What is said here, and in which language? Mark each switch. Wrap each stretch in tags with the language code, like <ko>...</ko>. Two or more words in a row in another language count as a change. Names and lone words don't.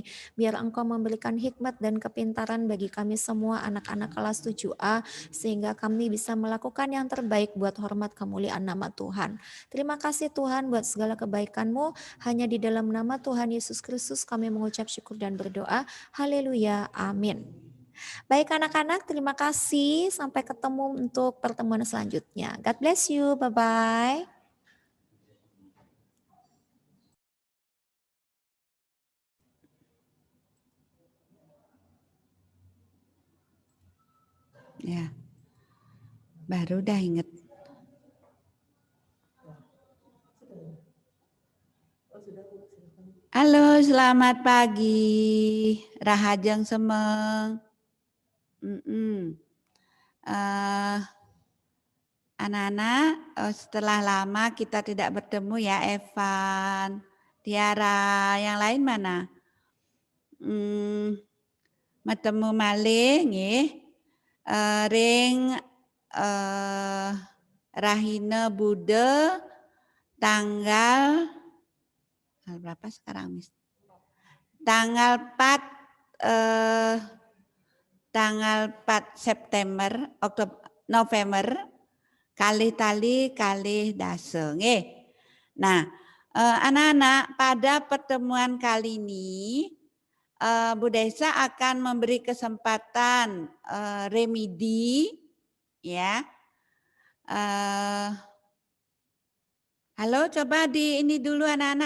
<id>Biar Engkau memberikan hikmat dan kepintaran bagi kami semua anak-anak kelas 7A, sehingga kami bisa melakukan yang terbaik buat hormat kemuliaan nama Tuhan. Terima kasih Tuhan buat segala kebaikan-Mu. Hanya di dalam nama Tuhan Yesus Kristus kami mengucap syukur dan berdoa. Haleluya. Amin. Baik anak-anak, terima kasih. Sampai ketemu untuk pertemuan selanjutnya.</id> <en>God bless you. Bye-bye.</en> <id>Ya, baru dah inget. Halo, selamat pagi.</id> <ban>Rahajeng semeng.</ban> <id>Anak-anak, setelah lama kita tidak bertemu ya, Evan, Tiara, yang lain mana?</id> <ban>Bertemu malih nggih. Ring Rahina Bude</ban> <id>tanggal berapa sekarang, Miss?</id> <ban>Tanggal 4 September, November, kalih tali kalih dase nggih.</ban> <id>Nah, anak-anak, pada pertemuan kali ini Bu Desa akan memberi kesempatan remedi ya. Halo, coba di ini dulu anak-anak.</id>